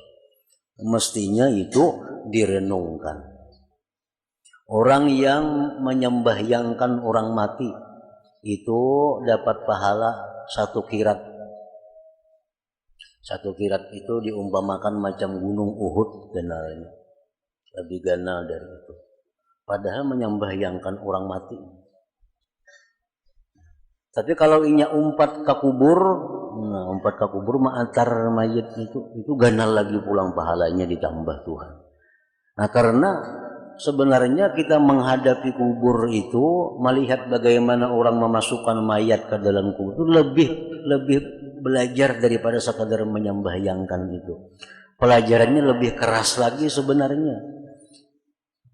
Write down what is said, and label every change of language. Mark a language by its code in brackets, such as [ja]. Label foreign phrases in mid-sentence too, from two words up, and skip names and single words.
[id] Mestinya itu direnungkan. Orang yang menyembahyangkan orang mati itu dapat pahala 1 kirat. 1 kirat itu diumpamakan macam gunung Uhud ganalnya. Lebih ganal dari itu. Padahal menyembahyangkan orang mati. Tapi kalau [bjn] inya umpat ke kubur, umpat ke kubur antar mayat itu ganal lagi pulang [id] pahalanya ditambah Tuhan. Nah, karena sebenarnya kita menghadapi kubur itu, melihat bagaimana orang memasukkan mayat ke dalam kubur itu lebih belajar daripada sekadar menyembahyangkan itu. Pelajarannya lebih keras lagi sebenarnya.